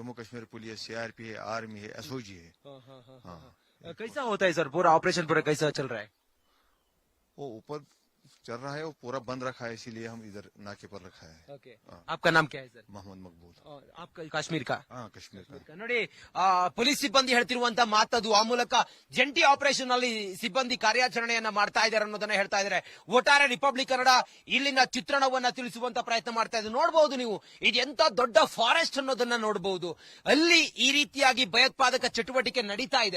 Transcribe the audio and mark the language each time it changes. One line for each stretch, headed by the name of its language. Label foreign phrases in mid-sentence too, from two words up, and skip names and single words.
Hindi: जम्मू कश्मीर पुलिस सीआरपी है, आर्मी है, एसओजी है। कैसा होता है सर पूरा ऑपरेशन, पूरा कैसा चल रहा है? वो ऊपर चल रहा है, वो पूरा बंद रखा है, इसीलिए हम इधर नाके पर रखा है। ओके आपका नाम क्या है सर? मोहम्मद मकबूल। आपका काश्मीर का? हाँ, कश्मीर का।
Kannada: ನೋಡಿ ಪೊಲೀಸ್ ಸಿಬ್ಬಂದಿ ಹೇಳ್ತಿರುವಂತ ಮಾತದು. ಆ ಮೂಲಕ ಜಂಟಿ ಆಪರೇಷನ್ ಅಲ್ಲಿ ಸಿಬ್ಬಂದಿ ಕಾರ್ಯಾಚರಣೆಯನ್ನ ಮಾಡ್ತಾ ಇದ್ದಾರೆ ಅನ್ನೋದನ್ನ ಹೇಳ್ತಾ ಇದ್ದಾರೆ. ಒಟ್ಟಾರೆ ರಿಪಬ್ಲಿಕ್ ಕನ್ನಡ ಇಲ್ಲಿನ ಚಿತ್ರಣವನ್ನ ತಿಳಿಸುವಂತ ಪ್ರಯತ್ನ ಮಾಡ್ತಾ ಇದೆ. ನೋಡಬಹುದು ನೀವು, ಇದು ಎಂತ ದೊಡ್ಡ ಫಾರೆಸ್ಟ್ ಅನ್ನೋದನ್ನ ನೋಡಬಹುದು. ಅಲ್ಲಿ ಈ ರೀತಿಯಾಗಿ ಭಯೋತ್ಪಾದಕ ಚಟುವಟಿಕೆ ನಡೀತಾ ಇದೆ.